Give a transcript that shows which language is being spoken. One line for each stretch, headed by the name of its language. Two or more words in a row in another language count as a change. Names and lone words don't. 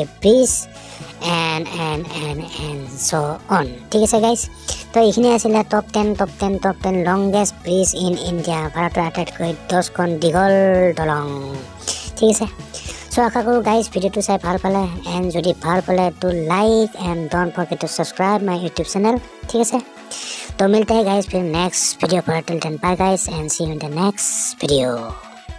English: bridge and so on
Assamese: ঠিক আছে গাইজ তো এইখিনি আছিলে
English: top 10 longest bridge in India
Assamese: ভাৰতৰ আটাইতকৈ 10খন দীঘল দলং ঠিক আছে চ' আশা কৰোঁ গাইজ ভিডিঅ'টো চাই ভাল পালে এণ্ড যদি ভাল পালে
English: to like and don't forget to subscribe my YouTube channel
Assamese: ঠিক আছে
Hindi: तो मिलते हैं गाइस फिर नेक्स्ट वीडियो पर
English: till then bye guys and see you in the next video